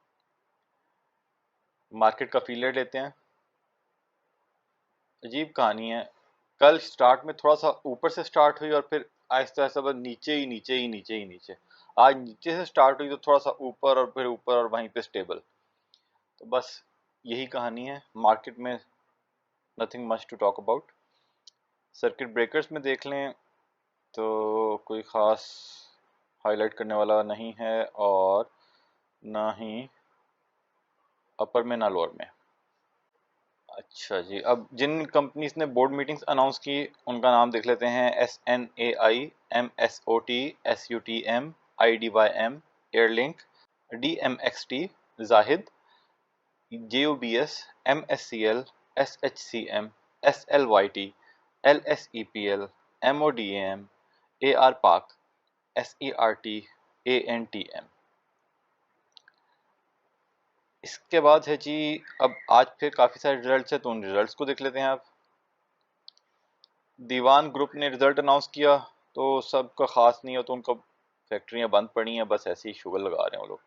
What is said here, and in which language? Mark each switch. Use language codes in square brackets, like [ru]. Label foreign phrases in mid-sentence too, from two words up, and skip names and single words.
[hi] मार्केट का फील लेते हैं। अजीब कहानी है। कल स्टार्ट में थोड़ा सा ऊपर से स्टार्ट हुई और फिर आहिस्ता आहिस्ता बस नीचे ही नीचे ही नीचे ही नीचे। आज नीचे से स्टार्ट हुई तो थोड़ा सा ऊपर और फिर ऊपर और वहीं पे स्टेबल। तो बस यही कहानी है मार्केट में। [en] nothing much to talk about. circuit breakers [hi] में देख लें तो कोई ख़ास हाईलाइट करने वाला नहीं है और ना ही अपर में ना लोअर में। अच्छा जी, अब जिन कंपनीज ने [en] board meetings announce [hi] की उनका नाम देख लेते हैं। SNAI, MSOT, SUTM, IDYM, एयरलिंक, DMXT, जाहिद, JUBS, MSCL, SHCM, SLYT, LSEPL, MODAM, AR Park, SERT, ANTM। इसके बाद है जी, अब आज फिर काफ़ी सारे रिजल्ट्स हैं तो उन रिजल्ट्स को देख लेते हैं। आप दीवान ग्रुप ने [en] result announce [hi] किया तो सबका ख़ास नहीं हो तो उनका फैक्ट्रियां बंद पड़ी हैं, बस ऐसे ही शुगर लगा रहे हैं वो लोग।